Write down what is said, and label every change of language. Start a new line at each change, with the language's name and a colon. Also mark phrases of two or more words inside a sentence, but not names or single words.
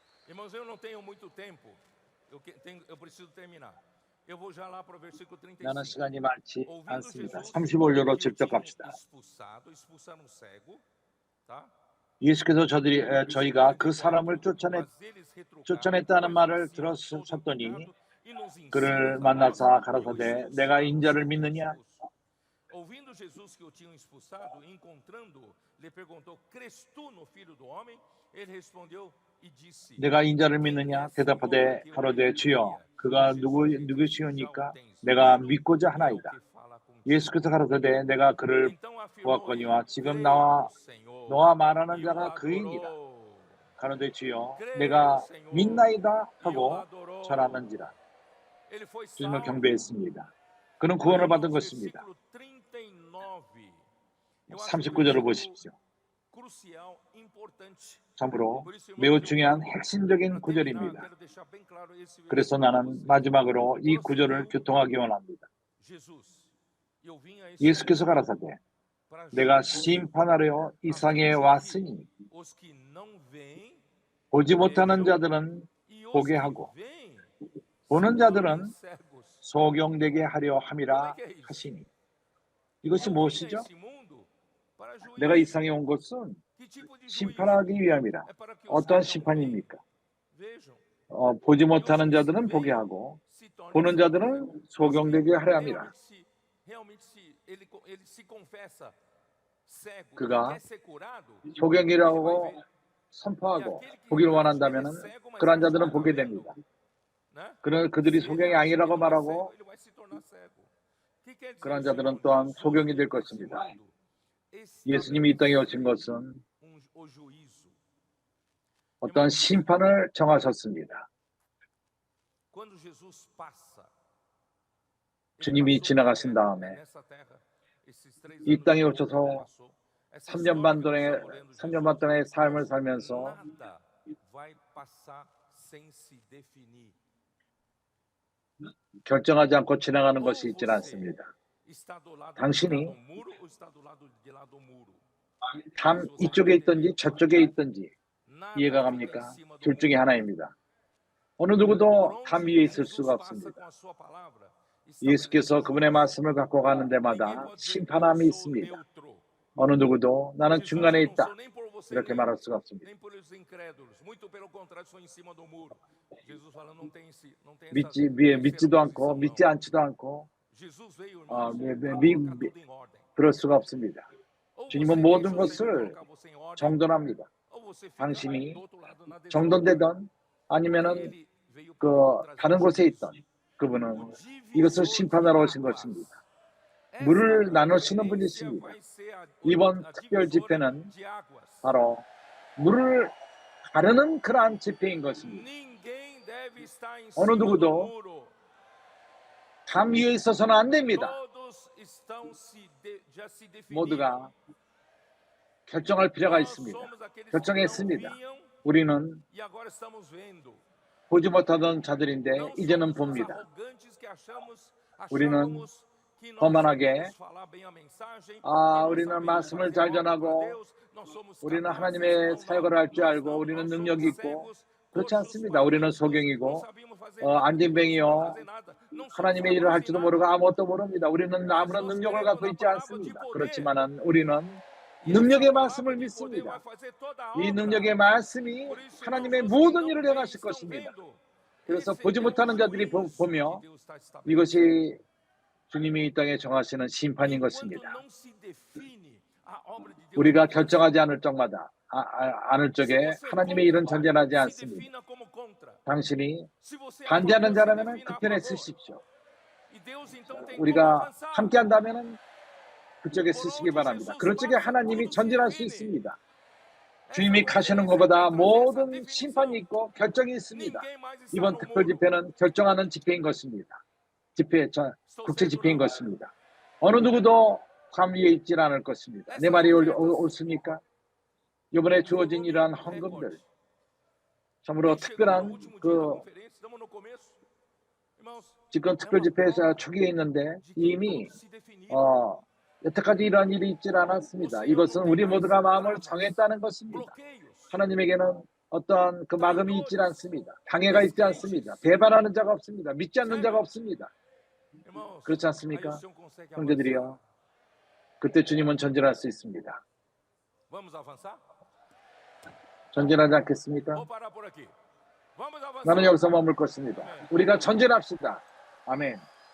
Portuguese: Irmãos, eu não tenho muito tempo. Eu preciso terminar. Eu vou já lá para o versículo
Korean: 나는 35. 시간이 많지
Portuguese: Ouvindo
Korean: 않습니다. Jesus 35절로
Portuguese: que o
Korean: 직접
Portuguese: tinham
Korean: 갑시다.
Portuguese: expulsado um cego, tá?
Korean: 예수께서 저희가 그 34. 사람을
Portuguese: Mas eles retrucaram,
Korean: 쫓아냈다는 말을
Portuguese: conheciam todo o
Korean: 들었더니
Portuguese: pecado e nos
Korean: 그를
Portuguese: ensinas a
Korean: 만나사
Portuguese: nós,
Korean: 가라사대
Portuguese: pois
Korean: 내가
Portuguese: tu
Korean: 인자를
Portuguese: estás
Korean: 믿느냐? Jesus.
Portuguese: Ouvindo Jesus que o tinham expulsado, encontrando, lhe perguntou: Cres tu no Filho do Homem? Ele respondeu e disse:
Korean: 내가 인자를
Portuguese: Quem
Korean: 믿느냐?
Portuguese: é, Senhor, para
Korean: 대답하되
Portuguese: que eu
Korean: 가로되
Portuguese: nele
Korean: 주여
Portuguese: creia?
Korean: 그가
Portuguese: Jesus lhe disse: Já o
Korean: 누구시오니까
Portuguese: tens
Korean: 내가
Portuguese: visto
Korean: 믿고자
Portuguese: e é o
Korean: 하나이다.
Portuguese: que fala contigo.
Korean: 예수께서 가라사대 내가 그를
Portuguese: Então afirmou ele:
Korean: 보았거니와 지금
Portuguese: Creio, Senhor,
Korean: 너와 말하는
Portuguese: e o
Korean: 자가 그이니라.
Portuguese: adorou.
Korean: 가로되 주여
Portuguese: Creio,
Korean: 내가
Portuguese: Senhor,
Korean: 믿나이다
Portuguese: e o
Korean: 하고
Portuguese: adorou.
Korean: 절하는지라.
Portuguese: Ele foi
Korean: 주님을
Portuguese: salvo.
Korean: 경배했습니다. 그는
Portuguese: Aí,
Korean: 구원을 받은
Portuguese: irmãos,
Korean: 것입니다.
Portuguese: versículo 39. Eu acho um
Korean: 39절을
Portuguese: versículo
Korean: 보십시오.
Portuguese: crucial, importante.
Korean: 참으로
Portuguese: Por isso,
Korean: 매우
Portuguese: irmãos, eu
Korean: 중요한
Portuguese: quero,
Korean: 핵심적인
Portuguese: para terminar,
Korean: 구절입니다.
Portuguese: quero deixar bem claro esse
Korean: 그래서
Portuguese: versículo para
Korean: 나는
Portuguese: vocês.
Korean: 마지막으로 이 구절을
Portuguese: Prosseguiu
Korean: 교통하기 원합니다.
Portuguese: Jesus. Eu vim a este
Korean: 예수께서
Portuguese: mundo
Korean: 가라사대
Portuguese: para
Korean: 내가
Portuguese: julgar,
Korean: 심판하려 이
Portuguese: a fim
Korean: 상에
Portuguese: de que
Korean: 왔으니
Portuguese: os que não veem
Korean: 보지 못하는
Portuguese: vejam
Korean: 자들은
Portuguese: e os
Korean: 보게
Portuguese: que
Korean: 하고
Portuguese: veem se
Korean: 보는
Portuguese: tornem
Korean: 자들은
Portuguese: cegos.
Korean: 소경되게 하려
Portuguese: Como é
Korean: 함이라
Portuguese: que é isso?
Korean: 하시니. 이것이
Portuguese: Eu vim a
Korean: 무엇이죠?
Portuguese: este mundo para
Korean: 내가 이
Portuguese: juízo.
Korean: 상에 온 것은
Portuguese: Que tipo de juízo?
Korean: 심판하기 위함이라.
Portuguese: É para que os
Korean: 어떠한
Portuguese: que não veem
Korean: 심판입니까?
Portuguese: vejam.
Korean: 보지
Portuguese: E os
Korean: 못하는
Portuguese: que
Korean: 자들은
Portuguese: veem
Korean: 보게 하고
Portuguese: se tornem
Korean: 보는
Portuguese: cegos.
Korean: 자들은
Portuguese: Os que
Korean: 소경되게 하려 함이라.
Portuguese: realmente ele se confessa cego e
Korean: 그가
Portuguese: quer ser curado, ele vai
Korean: 소경이라고
Portuguese: ver. E
Korean: 선포하고
Portuguese: aquele que
Korean: 보기를
Portuguese: acha que ele é
Korean: 원한다면
Portuguese: cego, mas
Korean: 그러한
Portuguese: acha que
Korean: 자들은
Portuguese: está
Korean: 보게
Portuguese: vendo,
Korean: 됩니다.
Portuguese: né?
Korean: 그들이
Portuguese: Se ele
Korean: 소경이
Portuguese: acha que
Korean: 아니라고
Portuguese: não é cego,
Korean: 말하고
Portuguese: ele vai se tornar cego. O que quer dizer
Korean: 그러한
Portuguese: o
Korean: 자들은
Portuguese: Senhor
Korean: 또한
Portuguese: Jesus
Korean: 소경이
Portuguese: veio
Korean: 될
Portuguese: a esse
Korean: 것입니다.
Portuguese: mundo
Korean: 예수님이 이 땅에 오신
Portuguese: estabelecer
Korean: 것은
Portuguese: o juízo.
Korean: 어떤 심판을 정하셨습니다.
Portuguese: Quando Jesus passa, ele
Korean: 주님이
Portuguese: passou
Korean: 지나가신 다음에
Portuguese: nessa terra, esses 3
Korean: 이
Portuguese: anos
Korean: 땅에
Portuguese: e pouco
Korean: 오셔서
Portuguese: que ele passou, essa
Korean: 3년
Portuguese: história
Korean: 반
Portuguese: que nós
Korean: 동안의
Portuguese: estamos lendo
Korean: 3년 반 동안의
Portuguese: Jesus,
Korean: 삶을
Portuguese: irmãos,
Korean: 살면서
Portuguese: nada vai passar sem se definir.
Korean: 결정하지 않고 지나가는
Portuguese: Ou
Korean: 것이 있지는
Portuguese: você
Korean: 않습니다.
Portuguese: está do lado de cá
Korean: 당신이
Portuguese: do muro ou está do lado de lá do muro.
Korean: 담
Portuguese: Se você
Korean: 이쪽에
Portuguese: não
Korean: 있든지
Portuguese: entender,
Korean: 저쪽에 있든지
Portuguese: nada
Korean: 이해가
Portuguese: fica em
Korean: 갑니까?
Portuguese: cima do
Korean: 둘 중에
Portuguese: muro.
Korean: 하나입니다. 어느
Portuguese: Por
Korean: 누구도 담
Portuguese: onde
Korean: 위에 있을
Portuguese: Jesus
Korean: 수가
Portuguese: passa
Korean: 없습니다.
Portuguese: com a sua palavra,
Korean: 예수께서
Portuguese: estabelece
Korean: 그분의
Portuguese: juízo.
Korean: 말씀을 갖고 가는
Portuguese: Ninguém
Korean: 데마다
Portuguese: pode dizer eu
Korean: 심판함이
Portuguese: sou
Korean: 있습니다.
Portuguese: neutro.
Korean: 어느 누구도 나는
Portuguese: Jesus,
Korean: 중간에
Portuguese: eu não
Korean: 있다
Portuguese: sou nem por você,
Korean: 이렇게 말할 수가 없습니다.
Portuguese: nem por os incrédulos. Muito pelo contrário, sou em cima do muro. Jesus fala, não tem essa terceira
Korean: 믿지도 않고
Portuguese: posição,
Korean: 믿지
Portuguese: não.
Korean: 않지도 않고
Portuguese: Jesus veio, irmãos,
Korean: 미-
Portuguese: para
Korean: 미-
Portuguese: colocar tudo em ordem.
Korean: 그럴 수가 없습니다.
Portuguese: Ou
Korean: 주님은
Portuguese: você
Korean: 모든
Portuguese: deixa o Senhor
Korean: 것을
Portuguese: colocar você em ordem,
Korean: 정돈합니다.
Portuguese: ou você fica
Korean: 당신이
Portuguese: do outro lado na desordem.
Korean: 정돈되든
Portuguese: Porque
Korean: 아니면은
Portuguese: ele veio
Korean: 그
Portuguese: para trazer
Korean: 다른 곳에
Portuguese: juízo.
Korean: 있던 그분은
Portuguese: O
Korean: 이것을
Portuguese: divisor de
Korean: 심판하러 오신
Portuguese: águas.
Korean: 것입니다.
Portuguese: Esta
Korean: 물을 나누시는
Portuguese: conferência
Korean: 분이십니다.
Portuguese: vai ser
Korean: 이번
Portuguese: a
Korean: 특별
Portuguese: divisora
Korean: 집회는
Portuguese: de águas.
Korean: 바로 물을 가르는 그러한 집회인 것입니다.
Portuguese: Ninguém deve estar em
Korean: 어느
Portuguese: cima do
Korean: 누구도
Portuguese: muro.
Korean: 담 위에 있어서는 안 됩니다.
Portuguese: Todos estão já se definiram.
Korean: 모두가 결정할 필요가
Portuguese: Nós
Korean: 있습니다.
Portuguese: somos aqueles que não
Korean: 결정했습니다.
Portuguese: viam
Korean: 우리는
Portuguese: e agora estamos vendo.
Korean: 보지 못하던 자들인데
Portuguese: Não
Korean: 이제는
Portuguese: somos os
Korean: 봅니다.
Portuguese: arrogantes que
Korean: 우리는
Portuguese: achávamos que nós
Korean: 거만하게
Portuguese: sabemos falar bem a mensagem, que
Korean: 우리는
Portuguese: nós sabemos
Korean: 말씀을
Portuguese: fazer
Korean: 잘
Portuguese: obra para
Korean: 전하고
Portuguese: Deus, nós somos
Korean: 우리는
Portuguese: capazes.
Korean: 하나님의
Portuguese: Não,
Korean: 사역을 할 줄
Portuguese: nós
Korean: 알고
Portuguese: não,
Korean: 우리는
Portuguese: nós
Korean: 능력이
Portuguese: somos
Korean: 있고
Portuguese: cegos,
Korean: 그렇지
Portuguese: coxos,
Korean: 않습니다. 우리는
Portuguese: paralíticos, não
Korean: 소경이고
Portuguese: sabíamos fazer nada,
Korean: 앉은
Portuguese: porque não
Korean: 뱅이요
Portuguese: fazer nada. Não somos
Korean: 하나님의 일을
Portuguese: capazes de
Korean: 할지도
Portuguese: nada.
Korean: 모르고 아무것도 모릅니다. 우리는
Portuguese: Mas
Korean: 아무런
Portuguese: nós
Korean: 능력을
Portuguese: cremos
Korean: 갖고
Portuguese: na
Korean: 있지
Portuguese: palavra de
Korean: 않습니다.
Portuguese: poder.
Korean: 그렇지만은 우리는
Portuguese: E essa
Korean: 능력의
Portuguese: palavra
Korean: 말씀을
Portuguese: de poder vai
Korean: 믿습니다.
Portuguese: fazer toda a
Korean: 이
Portuguese: obra.
Korean: 능력의 말씀이
Portuguese: Por isso,
Korean: 하나님의
Portuguese: irmãos, os que
Korean: 모든
Portuguese: não
Korean: 일을
Portuguese: veem
Korean: 행하실
Portuguese: estão
Korean: 것입니다.
Portuguese: vendo.
Korean: 그래서
Portuguese: Esse
Korean: 보지
Portuguese: é o
Korean: 못하는 자들이
Portuguese: juízo
Korean: 보며
Portuguese: que Deus está estabelecendo.
Korean: 이것이 주님이 이 땅에 정하시는 심판인
Portuguese: Enquanto
Korean: 것입니다.
Portuguese: não se define a obra de Deus
Korean: 우리가
Portuguese: na nossa
Korean: 결정하지 않을 적마다 않을
Portuguese: Se
Korean: 적에
Portuguese: você é
Korean: 하나님의 일은
Portuguese: contra,
Korean: 전제하지
Portuguese: se
Korean: 않습니다.
Portuguese: defina como contra.
Korean: 당신이
Portuguese: Se você é a
Korean: 반대하는
Portuguese: favor, se
Korean: 자라면
Portuguese: defina a
Korean: 그편에
Portuguese: favor.
Korean: 쓰십시오.
Portuguese: E Deus então tem como
Korean: 우리가
Portuguese: avançar.
Korean: 함께 한다면 그쪽에
Portuguese: Por
Korean: 쓰시기
Portuguese: onde
Korean: 바랍니다.
Portuguese: Jesus
Korean: 그런 쪽에
Portuguese: passa,
Korean: 하나님이
Portuguese: tudo se
Korean: 전진할 수
Portuguese: define.
Korean: 있습니다.
Portuguese: Essa
Korean: 주님이 가시는
Portuguese: conferência é
Korean: 것보다
Portuguese: para trazer essa
Korean: 모든
Portuguese: definição.
Korean: 심판이 있고 결정이 있습니다.
Portuguese: Ninguém mais está
Korean: 이번
Portuguese: no
Korean: 특별
Portuguese: muro.
Korean: 집회는 결정하는 집회인 것입니다.
Portuguese: Estou
Korean: 국제
Portuguese: certo
Korean: 집회인
Portuguese: não?
Korean: 것입니다. 어느 누구도 담 위에 있질 않을 것입니다. 내
Portuguese: Essas
Korean: 말이
Portuguese: ofertas,
Korean: 옳습니까? 이번에
Portuguese: o
Korean: 주어진
Portuguese: volume
Korean: 이러한
Portuguese: recorde.
Korean: 헌금들 참으로
Portuguese: Nem chegamos no
Korean: 특별한
Portuguese: último dia da
Korean: 그
Portuguese: conferência, estamos no começo. Irmãos,
Korean: 지금
Portuguese: é
Korean: 특별
Portuguese: uma
Korean: 집회에서
Portuguese: prova
Korean: 초기에 있는데
Portuguese: de que
Korean: 이미
Portuguese: todos se definiram.
Korean: 여태까지 이러한 일이 있질
Portuguese: O
Korean: 않았습니다.
Portuguese: Senhor não
Korean: 이것은
Portuguese: tem
Korean: 우리
Portuguese: mais
Korean: 모두가 마음을
Portuguese: travas,
Korean: 정했다는 것입니다.
Portuguese: bloqueios.
Korean: 하나님에게는 어떤 그 막음이 있지 않습니다. 방해가 있지 않습니다. 배반하는 자가 없습니다. 믿지 않는 자가 없습니다.
Portuguese: Irmãos,
Korean: 그렇지
Portuguese: aí o
Korean: 않습니까?
Portuguese: Senhor consegue avançar.
Korean: 형제들이요. 그때 주님은 전진할 수 있습니다.
Portuguese: Vamos avançar?
Korean: 전진하지 않겠습니까?
Portuguese: Vou parar por aqui. Vamos
Korean: 나는
Portuguese: avançar.
Korean: 여기서 머물 것입니다. 우리가 전진합시다. 아멘.